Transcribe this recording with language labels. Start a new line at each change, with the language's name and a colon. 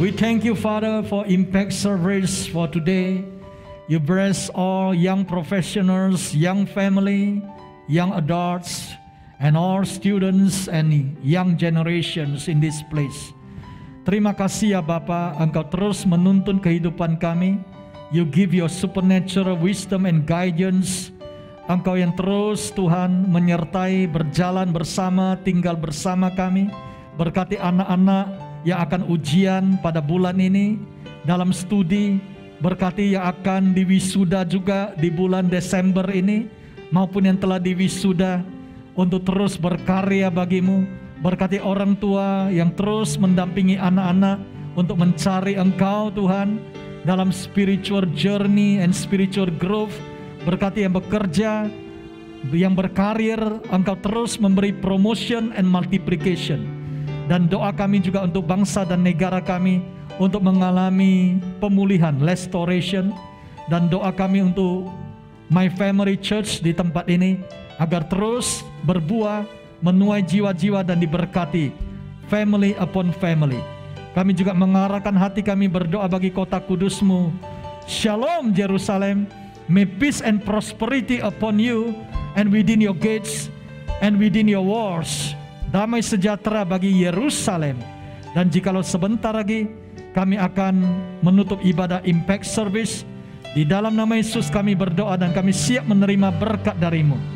English: We thank you, Father, for Impact service for today. You bless all young professionals, young family, young adults, and all students and young generations in this place.
Indonesian: Terima kasih ya Bapa, Engkau terus menuntun kehidupan kami.
English: You give your supernatural wisdom and guidance.
Indonesian: Engkau yang terus Tuhan menyertai, berjalan bersama, tinggal bersama kami. Berkati anak-anak yang akan ujian pada bulan ini dalam studi. Berkati yang akan diwisuda juga di bulan Desember ini, maupun yang telah diwisuda, untuk terus berkarya bagimu. Berkati orang tua yang terus mendampingi anak-anak untuk mencari Engkau Tuhan dalam
English: spiritual journey and spiritual growth.
Indonesian: Berkati yang bekerja, yang berkarir, Engkau terus memberi
English: promotion and multiplication.
Indonesian: Dan doa kami juga untuk bangsa dan negara kami untuk mengalami pemulihan, restoration. Dan doa kami untuk My Family Church di tempat ini agar terus berbuah, menuai jiwa-jiwa dan diberkati,
English: family upon family.
Indonesian: Kami juga mengarahkan hati kami berdoa bagi kota kudus-Mu.
English: Shalom Jerusalem, may peace and prosperity upon you and within your gates and within your walls.
Indonesian: Damai sejahtera bagi Yerusalem. Dan jikalau sebentar lagi kami akan menutup ibadah Impact Service, di dalam nama Yesus kami berdoa dan kami siap menerima berkat dari-Mu.